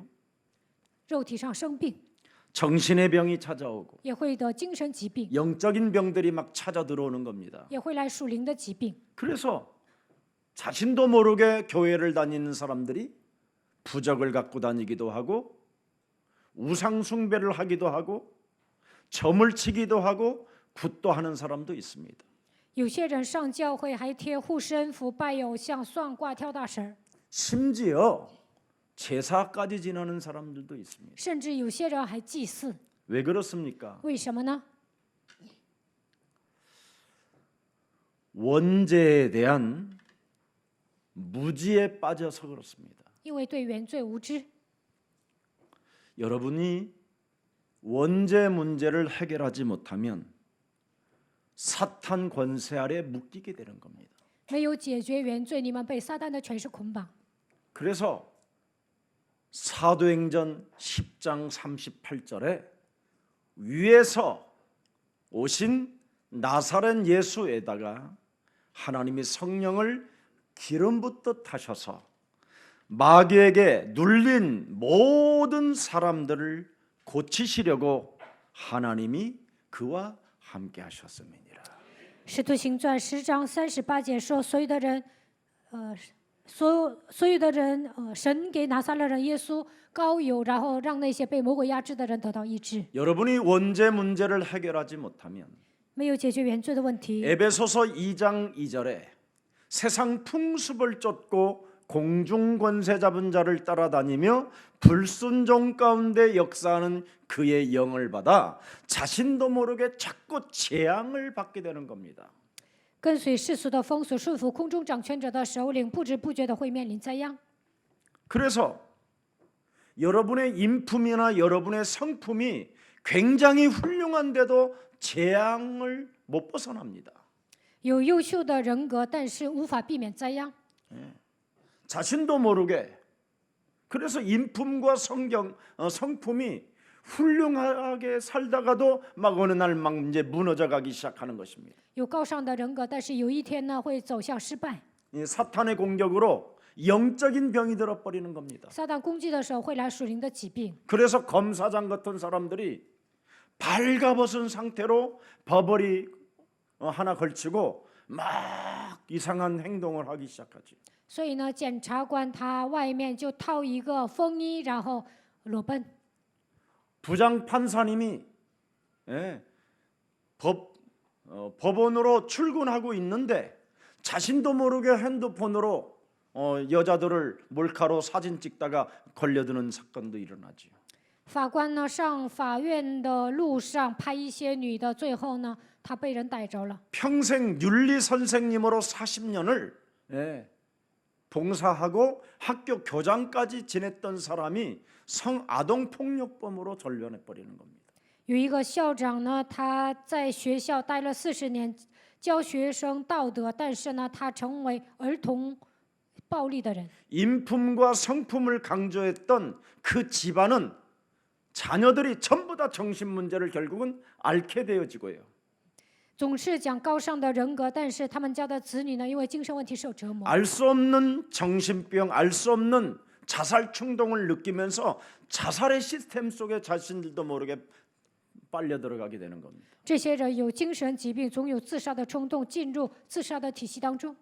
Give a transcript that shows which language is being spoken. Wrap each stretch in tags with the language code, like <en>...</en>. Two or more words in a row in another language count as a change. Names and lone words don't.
<zh>肉体上生病，</zh> <ko>정신의 병이 찾아오고</ko> <zh>也会得精神疾病，</zh> <ko>영적인 병들이 막 찾아 들어오는 겁니다.</ko> <zh>也会来属灵的疾病。</zh> <ko>그래서 자신도 모르게 교회를 다니는 사람들이 부적을 갖고 다니기도 하고 우상 숭배를 하기도 하고 점을 치기도 하고 굿도 하는 사람도 있습니다.</ko> <zh>有些人上教会还贴护身符、拜偶像、算卦、跳大神儿，</zh> <ko>심지어 제사까지 지내는 사람들도 있습니다.</ko> <zh>甚至有些人还祭祀。</zh> <ko>왜 그렇습니까?</ko> <zh>为什么呢？</zh> <ko>원죄에 대한 무지에 빠져서 그렇습니다.</ko> <zh>因为对原罪无知。</zh> <ko>여러분이 원죄 문제를 해결하지 못하면 사탄 권세 아래 묶이게 되는 겁니다.</ko> <zh>没有解决原罪，你们被撒旦的权势捆绑。</zh> <ko>그래서 사도행전 10장 38절에 위에서 오신 나사렛 예수에다가 하나님이 성령을 기름 붓듯 하셔서 마귀에게 눌린 모든 사람들을 고치시려고 하나님이 그와 함께 하셨음이니라.</ko> <zh>使徒行传10章38节说，所有的人，所有的人，神给拿撒勒人耶稣膏油，然后让那些被魔鬼压制的人得到医治。</zh> <ko>여러분이 원죄 문제를 해결하지 못하면</ko> <zh>没有解决原罪的问题，</zh> <ko>에베소서 2장 2절에 세상 풍습을 쫓고 공중 권세 잡은 자를 따라다니며 불순종 가운데 역사하는 그의 영을 받아 자신도 모르게 자꾸 재앙을 받게 되는 겁니다.</ko> <zh>跟随世俗的风俗，顺服空中掌权者的首领，不知不觉的会面临灾殃。</zh> <ko>그래서 여러분의 인품이나 여러분의 성품이 굉장히 훌륭한데도 재앙을 못 벗어납니다.</ko> <zh>有优秀的人格，但是无法避免灾殃。</zh> <ko>자신도 모르게 그래서 인품과 성품이 훌륭하게 살다가도 막 어느 날 막 이제 무너져가기 시작하는 것입니다.</ko> <zh>有高尚的人格，但是有一天呢会走向失败。</zh> <ko>이 사탄의 공격으로 영적인 병이 들어버리는 겁니다.</ko> <zh>撒旦攻击的时候会来属灵的疾病，</zh> <ko>그래서 검사장 같은 사람들이 발가벗은 상태로 버버리 하나 걸치고 막 이상한 행동을 하기 시작하지.</ko> <zh>所以呢，检察官他外面就套一个风衣，然后裸奔。</zh> <ko>부장 판사님이 법원으로 출근하고 있는데 자신도 모르게 핸드폰으로 여자들을 몰카로 사진 찍다가 걸려드는 사건도 일어나죠.</ko> <zh>法官呢上法院的路上拍一些女的，最后呢他被人逮着了。</zh> <ko>평생 윤리 선생님으로 40년을 봉사하고 학교 교장까지 지냈던 사람이 성아동 폭력범으로 전련해 버리는 겁니다.</ko> <zh>有一个校长呢，他在学校待了40年，教学生道德，但是呢，他成为儿童暴力的人。</zh> <ko>인품과 성품을 강조했던 그 집안은 자녀들이 전부 다 정신 문제를 결국은 앓게 되어지고요.</ko> <zh>总是讲高尚的人格，但是他们家的子女呢，因为精神问题受折磨，</zh> <ko>알 수 없는 정신병, 알 수 없는 자살 충동을 느끼면서 자살의 시스템 속에 자신들도 모르게 빨려 들어가게 되는 겁니다.</ko> <zh>这些人有精神疾病，总有自杀的冲动，进入自杀的体系当中，</zh>